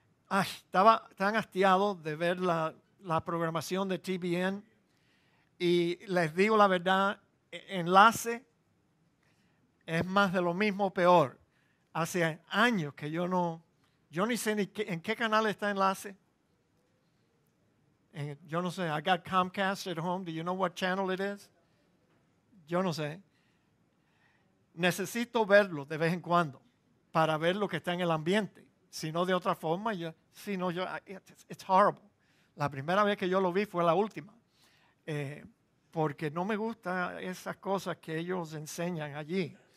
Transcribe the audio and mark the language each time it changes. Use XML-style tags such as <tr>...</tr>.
<es>Estaba tan hastiado de ver la programación de TBN y les digo la verdad, enlace es más de lo mismo, peor. Hace años que yo ni sé en qué canal está enlace. Yo no sé,</es> <en>I got Comcast at home. Do you know what channel it is?</en> <es>Yo no sé. Necesito verlo de vez en cuando para ver lo que está en el ambiente. Si no, de otra forma,</es> <en>it's horrible.</en> <es>La primera vez que yo lo vi fue la última. Porque no me gustan esas cosas que ellos enseñan allí.</es>